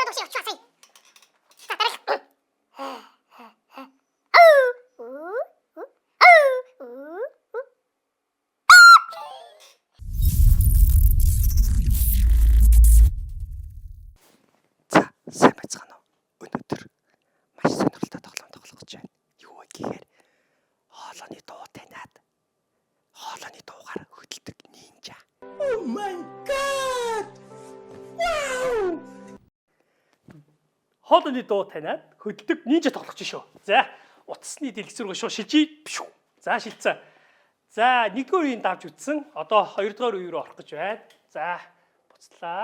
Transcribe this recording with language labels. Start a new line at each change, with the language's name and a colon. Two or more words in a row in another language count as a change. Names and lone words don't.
Korean: 좋아 사이. 자 따라가.
Mongolian: За, сайн байцгаана уу? Өнөөдөр маш сонирхолтой тоглоом тоглох гэж байна. Юу вэ гэхээр хоолойны дуу таниад хоолойны дуугаар хөдөлдөг нинжа.
English: Oh my god! Wow!
Mongolian: Хоолойны дуу таниад хөдөлдөг нинжа тоглох чинь шүү. За, утасны дэлгэцрүүгээ шууд шилжиж. За, шилжсэн. За, нэгдүгээр үеийн давж үтсэн. Одоо хоёрдугаар үе рүү орох гэж байна. За, буцлаа.